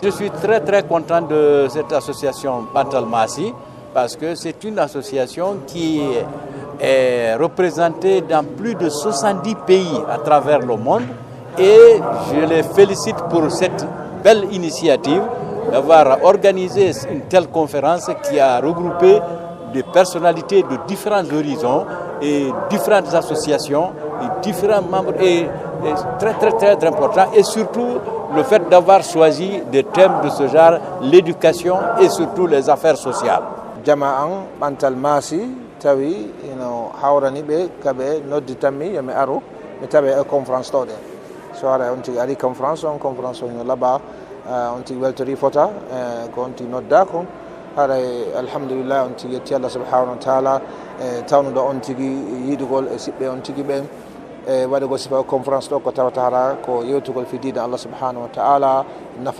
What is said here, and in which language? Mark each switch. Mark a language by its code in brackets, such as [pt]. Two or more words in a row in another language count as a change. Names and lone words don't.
[fr] Je suis très content de cette association Bantal Massi parce que c'est une association qui est représentée dans plus de 70 pays à travers le monde et je les félicite pour cette belle initiative d'avoir organisé une telle conférence qui a regroupé des personnalités de différents horizons et différentes associations et différents membres et très important et surtout le fait d'avoir choisi des thèmes de ce genre, l'éducation et surtout les affaires sociales. [ff] Jama'an Bantal Massi tawi hawrani be kabe noddi tammi yami aro mi tabe conférence to de so ara on tigi ari conférence on laba on tigi weltori fota ko on tigi nodda ko hara alhamdulillah on tigi yetti Allah [ar] سبحانه وتعالى [ff] tawnuɗo on tigi yidugol e siɓɓe on tigi ɓen waɗugo sifa conférence ɗo ko tawata hara ko yewtugol fi diina Allah [ar] سبحانه وتعالى [ff] nafa